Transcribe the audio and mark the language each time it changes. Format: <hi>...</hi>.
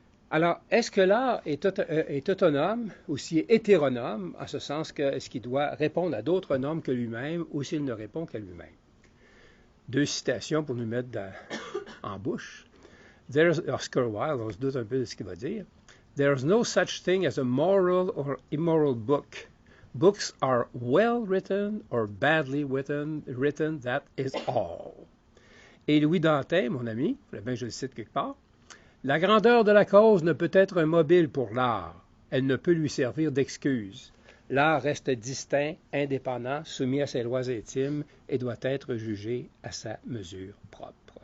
<fr>Alors, est-ce que l'art est autonome ou s'il est hétéronome, en ce sens que est-ce qu'il doit répondre à d'autres normes que lui-même ou s'il ne répond qu'à lui-même? Deux citations pour nous mettre en bouche. Oscar Wilde, on se doute un peu de ce qu'il va dire.</fr> <en>There is no such thing as a moral or immoral book. Books are well written or badly written, that is all.</en> <fr>Et Louis Dantin, mon ami, je le cite quelque part, la grandeur de la cause ne peut être un mobile pour l'art. Elle ne peut lui servir d'excuse. L'art reste distinct, indépendant, soumis à ses lois intimes et doit être jugé à sa mesure propre.</fr>